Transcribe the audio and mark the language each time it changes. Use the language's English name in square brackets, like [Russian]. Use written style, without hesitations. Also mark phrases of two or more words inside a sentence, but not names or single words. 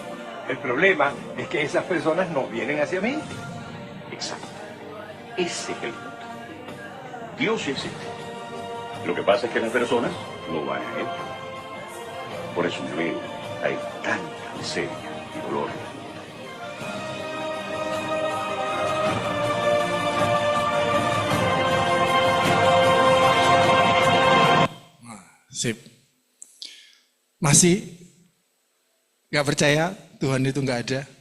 [Spanish] El problema es que esas personas no vienen hacia mí. Exacto. Ese es el punto. Dios sí existe. Lo que pasa es que las personas no van a él. Por eso en medio hay tanta miseria y dolor. [Indonesian] Sip. Masih gak percaya Tuhan itu gak ada?